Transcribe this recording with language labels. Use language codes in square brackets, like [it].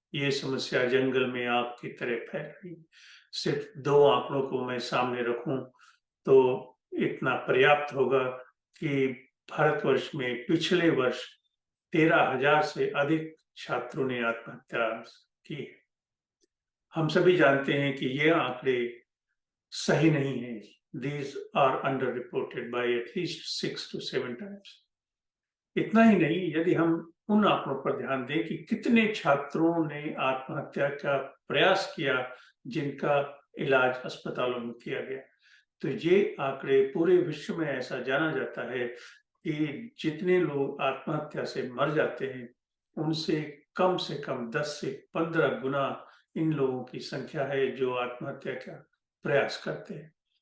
[hi] ये समस्या जंगल में आग की तरह फैल रही है। सिर्फ दो आंकड़ों को मैं सामने रखूं तो इतना पर्याप्त होगा कि भारतवर्ष में पिछले वर्ष 13,000 से अधिक छात्रों ने आत्महत्या की है। हम सभी जानते हैं कि ये आंकड़े सही नहीं है। [en] These are underreported by at least 6 to 7 times. [hi] इतना ही नहीं, यदि हम उन आंकड़ों पर ध्यान दें कि कितने छात्रों ने आत्महत्या का प्रयास किया जिनका इलाज अस्पतालों में किया गया, तो ये आंकड़े पूरे विश्व में ऐसा जाना जाता है कि जितने लोग आत्महत्या से मर जाते हैं उनसे से कम 10 से 15 गुना इन लोगों की संख्या है जो आत्महत्या का प्रयास करते हैं।